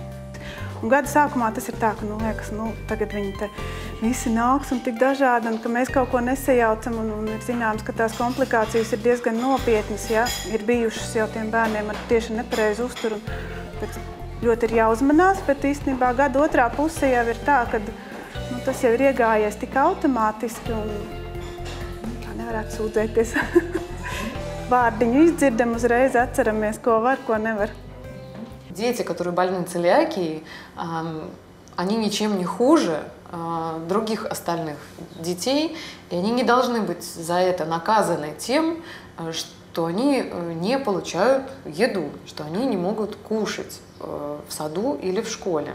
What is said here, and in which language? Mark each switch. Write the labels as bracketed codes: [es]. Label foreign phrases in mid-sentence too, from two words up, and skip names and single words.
[lv] Un gada sākumā tas ir tā, ka, liekas, tagad viņi te visi nāks un tik dažādi, un ka mēs kaut ko nesajaucam, un ir zināms, ka tās komplikācijas ir diezgan nopietnas, ja, ir bijušas jau tiem bērniem ar tieši nepareizu uzturu. Ļoti ir jāuzmanās, bet īstenībā gada otrā puse jau ir tā, ka tas jau ir iegājies tik automātiski, un tā nevarētu sūdzēties. Vārdiņu изdzirdam, uzreiz atceramies, ko var, ko nevar. [ru] Дети, которые больны целиакией, они ничем не хуже других остальных детей, и они не должны быть за это наказаны тем, что они не получают еду, что они не могут кушать в саду или в школе.